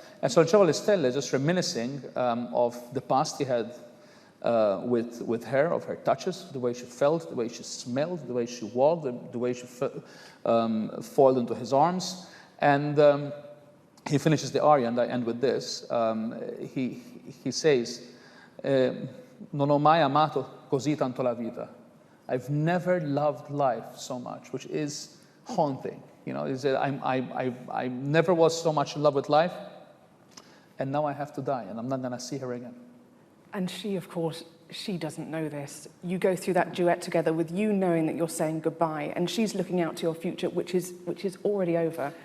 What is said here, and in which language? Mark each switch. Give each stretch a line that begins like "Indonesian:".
English: And so Luceva alle Stelle is just reminiscing of the past he had with her, of her touches, the way she felt, the way she smelled, the way she walked, the way she foiled into his arms. And he finishes the aria, and I end with this. He says,
Italian: non ho mai amato così tanto la vita.
English: I've never loved life so much, which is haunting. He said, I never was so much in love with life, and now I have to die, and I'm not going to see her again. And she, of course, she doesn't know this. You go through that duet together with you knowing that you're saying goodbye, and she's looking out to your future, which is already over.